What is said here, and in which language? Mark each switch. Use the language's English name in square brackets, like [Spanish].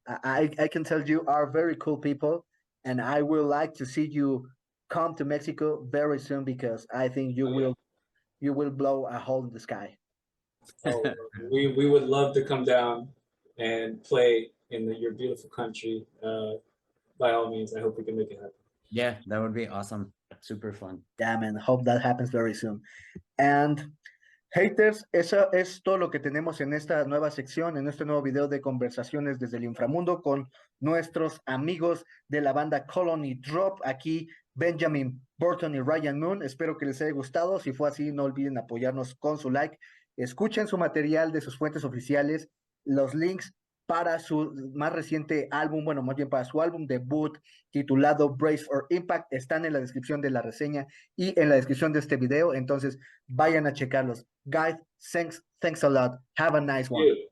[English] I can tell you are very cool people, and I would like to see you come to Mexico very soon, because I think you will blow a hole in the sky. Oh, we would love to come down and play in your beautiful country. By all means, I hope we can make it happen. Yeah, that would be awesome. Super fun. Yeah, man. Hope that happens very soon. And haters, [Spanish] eso es todo lo que tenemos en esta nueva sección, en este nuevo video de Conversaciones desde el Inframundo con nuestros amigos de la banda Colony Drop. Aquí Benjamin, Burton y Ryan Moon. Espero que les haya gustado. Si fue así, no olviden apoyarnos con su like. Escuchen su material de sus fuentes oficiales. Los links para su más reciente álbum, bueno, más bien para su álbum debut titulado Brace for Impact, están en la descripción de la reseña y en la descripción de este video. Entonces vayan a checarlos. [English] Guys, thanks a lot. Have a nice one.